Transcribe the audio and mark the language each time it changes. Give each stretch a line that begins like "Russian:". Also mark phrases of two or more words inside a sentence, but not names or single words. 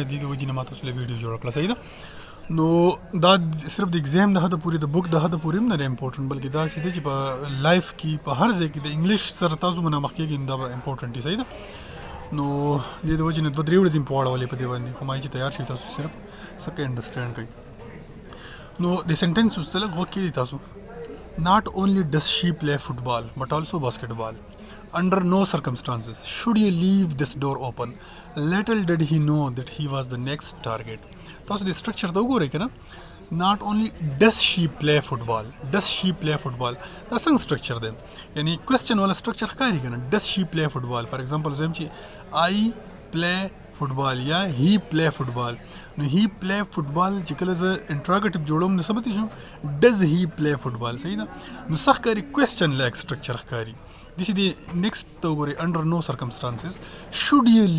Pashto: دی د وجې نه ماته سره ویډیو جوړ کړل صحیح ده نو دا صرف د ایگزام د حد پورې د بوک د حد پورې نه دی امپورټنت بلکې دا چې چې په لایف کې په هر ځای کې د انګلیش سره تاسو باندې مخ کېږي دا امپورټنت دی صحیح ده نو د وجې نه دوه درې ورځې په واړولې په دې باندې خو ما چې تیار شئ تاسو صرف سکه انډرسټینډ کړئ نو د سنټنس اوس تلک غوږ کړئ تاسو.
English: Not only does she play football, but also basketball. Under no circumstances should you leave this door open. Little did he know that he was the next target.
Pashto: تاسو د structure ته وګورئ کنه.
English: Not only does she play football, does she play football.
Pashto: دا څنګه structure دی؟ یعنی question والا structure ښکاري کنه.
English: Does she play football? For example
Pashto: زم چې
English: I play football
Pashto: یا
English: he play football
Pashto: نو
English: he play football
Pashto: چې کله زه انټراګیټیو جوړوم نو څه به شو
English: does he play football
Pashto: صحیح ده نو څه ښکاري
English: question like structure
Pashto: ښکاري داسې د نیکسټ ته وګورئ
English: under no circumstances should